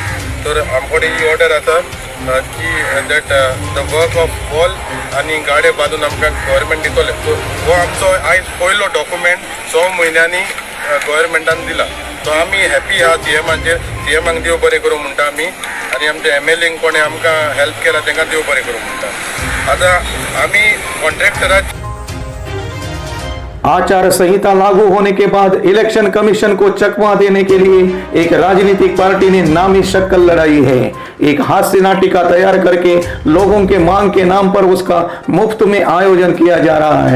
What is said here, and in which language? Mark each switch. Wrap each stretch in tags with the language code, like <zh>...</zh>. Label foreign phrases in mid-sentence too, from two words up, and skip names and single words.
<kok>तर आमकडे ही ऑर्डर आसा की</kok> <en>that the work of wall</en> <kok>आनी गाडे बांदून आमकां गव्हर्मेंट दितले। सो हो आमचो आयज पयलो डॉक्युमेंट 6 म्हयन्यांनी गव्हर्मेंटान दिला। सो आमी हॅपी आहा सीएमाचेर। सीएमाक देव बरें करूं म्हणटा आमी, आनी आमच्या एमएलएंक कोणें आमकां हेल्प केला तांकां देव बरें करूं म्हणटा। आतां आमी कॉन्ट्रॅक्टराक</kok> <hi>आचार संहिता लागू होने के बाद इलेक्शन कमीशन को चकमा देने के लिए एक राजनीतिक पार्टी ने नामी शक्ल लड़ाई है। एक हास्य नाटिका तैयार करके लोगों के मांग के नाम पर उसका मुफ्त में आयोजन किया जा रहा है।</hi>